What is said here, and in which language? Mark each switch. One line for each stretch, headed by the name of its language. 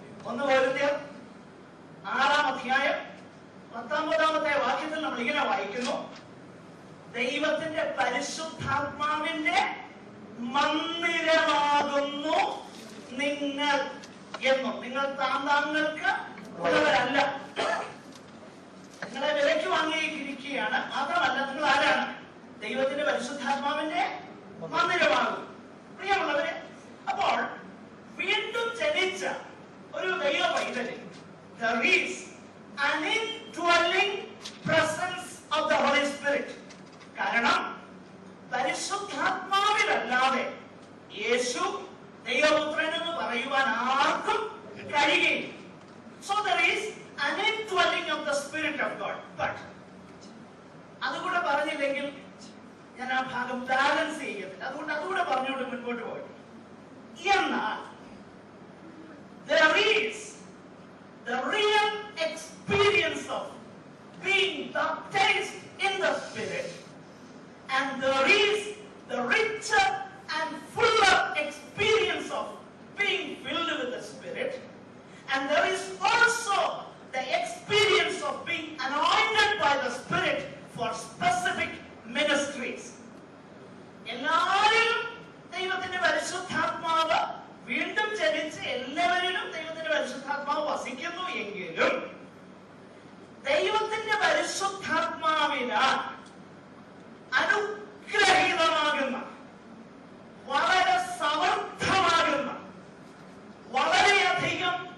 Malayalam: 1 കൊരിന്ത്യർ 6-ാം അധ്യായം 19-ാമത്തെ വാക്യത്തിൽ നമ്മൾ ഇങ്ങനെ വായിക്കുന്നു, ദൈവത്തിന്റെ പരിശുദ്ധാത്മാവിന്റെ മന്ദിരമാകുന്നു നിങ്ങൾ എന്നും. നിങ്ങൾ താങ്കൾക്ക് ഉള്ളവരല്ല, നിങ്ങളെ വിലയ്ക്ക് വാങ്ങിയിരിക്കുകയാണ്. മാത്രമല്ല, നിങ്ങൾ ആരാണ്? ദൈവത്തിന്റെ പരിശുദ്ധാത്മാവിന്റെ മന്ദിരമാകും. പ്രിയമുള്ളവരെ, അപ്പോൾ വീണ്ടും ജനിച്ച ഒരു ദൈവ പൈതലിൽ
English: there is an indwelling presence of the Holy Spirit.
Malayalam: കാരണം പരിശുദ്ധാത്മാവിലല്ലാതെ യേശു ദൈവപുത്രൻ എന്ന് പറയുവാൻ ആർക്കും കഴിയുകയില്ല.
English: So there is an indwelling of the Spirit of God. But
Malayalam: അതുകൂടെ പറഞ്ഞില്ലെങ്കിൽ ഞാൻ ആ ഭാഗം ബാലൻസ് ചെയ്യത്തില്ല. അതുകൊണ്ട് അതുകൂടെ പറഞ്ഞുകൊണ്ട് മുൻപോട്ട് പോയി. എന്നാൽ
English: there is the real experience of being baptized in the Spirit, and there is the richer and fuller experience of being filled with the Spirit, and there is also the experience of being anointed by the Spirit for specific ministries.
Malayalam: എല്ലാവരിലും ദൈവത്തിന്റെ പരിശുദ്ധാത്മാവ് വീണ്ടും ജനിച്ച് എല്ലാവരിലും ദൈവത്തിന്റെ പരിശുദ്ധാത്മാവ് വസിക്കുന്നു എങ്കിലും ദൈവത്തിന്റെ പരിശുദ്ധാത്മാവിനാൽ അനുഗ്രഹീതമാകുന്ന, വളരെ സമർത്ഥമാകുന്ന, വളരെയധികം